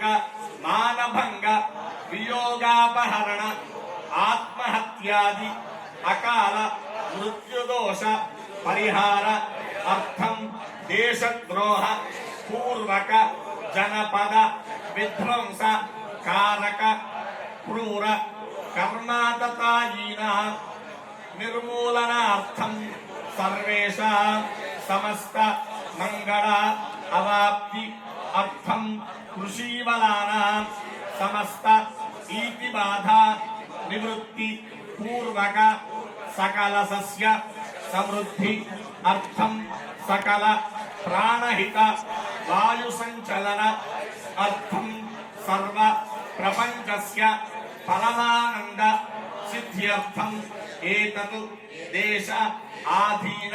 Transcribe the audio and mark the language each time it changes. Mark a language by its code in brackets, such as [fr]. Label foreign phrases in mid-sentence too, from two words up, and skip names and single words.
[sa] मानभंग वियोगापहरण आत्महत्यादि अकाल मृत्युदोष परिहार अर्थम देशद्रोह पूर्वक जनपद विध्वंस कारक क्रूर कर्माततायीनां निर्मूलनार्थं सर्वेषां समस्त मंगल अवाप्ति अर्थं कृषीवलानां समस्त ఈతి బాధ నివృత్తి పూర్వక సకల సస్య సమృద్ధి అర్థం సకల ప్రాణహిత వాయు సంచలన అర్థం సర్వ ప్రపంచస్య పరమానంద సిద్ధ్యర్థం ఏతతు దేశ ఆధీన